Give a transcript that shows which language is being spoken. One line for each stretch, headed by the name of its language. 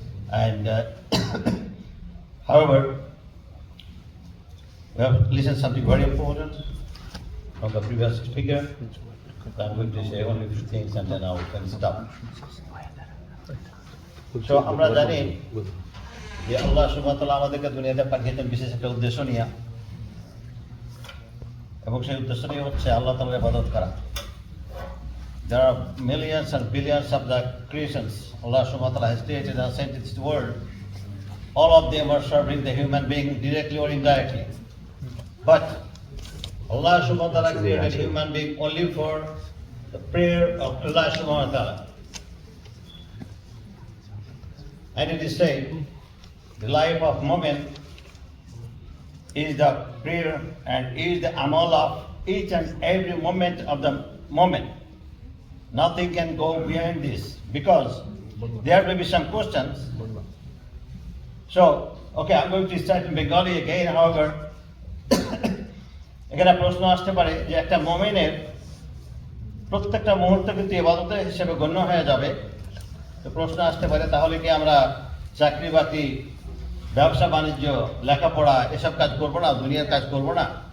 English: And however, we have listened to something very important from the previous speaker. I'm going to say only a few things and then I will stop.
Bangla: So আমরা জানি যে আল্লাহ সুবহানাহু ওয়া তাআলা আমাদেরকে দুনিয়াতে পাঠিয়েছেন বিশেষ একটা উদ্দেশ্য নিয়ে, এবং সেই উদ্দেশ্যটি হচ্ছে আল্লাহ তাআলার ইবাদত করা।
English: There are millions and billions of the creations Allah subhanahu wa ta'ala has created and sent into the world. All of them are serving the human being directly or indirectly. But Allah subhanahu wa ta'ala created human being only for the prayer of Allah subhanahu wa ta'ala. And it is said, the life of moment is the prayer and is the amal of each and every moment of the moment. Nothing can go behind this, because there may be some questions. So, okay, I'm going to start in Bengali again.
Bangla: However, এখানে প্রশ্ন আসতে পারে যে একটা মুমিনের প্রত্যেকটা মুহূর্ত কিন্তু ইবাদতের হিসেবে গণ্য হয়ে যাবে। তো প্রশ্ন আসতে পারে, তাহলে কি আমরা চাকরি বাকরি, ব্যবসা বাণিজ্য, লেখাপড়া এসব কাজ করব না, দুনিয়ার কাজ করব না?